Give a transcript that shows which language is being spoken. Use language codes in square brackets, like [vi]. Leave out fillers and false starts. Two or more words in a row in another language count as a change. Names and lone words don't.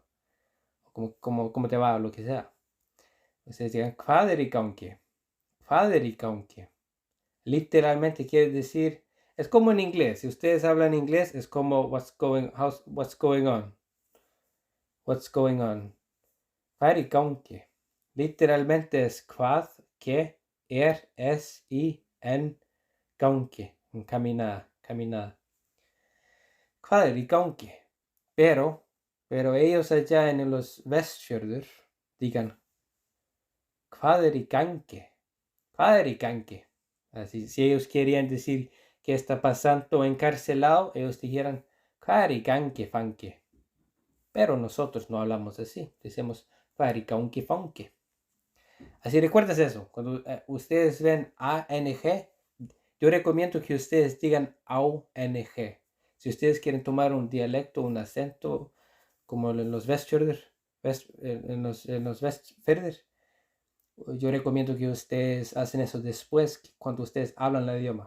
[es] ¿Cómo te va, o lo que sea? Ustedes digan fader y kaunke. Literalmente quiere decir, es como en inglés. Si ustedes hablan inglés, es como [en] what's going on. What's going on? [is] Hvað í gangi? [es] Literalmente es hvað, qué, es y en gangi. [is] Caminada. Hvað í gangi? [es] Pero ellos allá en los Vestfjörður digan, [is] hvað í gangi? Hvað í gangi? [es] Así, si ellos querían decir qué está pasando encarcelado, ellos dijeran, [is] hvað í gangi, fangi? [es] Pero nosotros no hablamos así, decimos, [is] hvað í gangi, fangi? [es] Así recuerdas eso, cuando ustedes ven ANG, yo recomiendo que ustedes digan AUNG. Si ustedes quieren tomar un dialecto, un acento, como en los Vestfjörður, yo recomiendo que ustedes hacen eso después cuando ustedes hablan el idioma.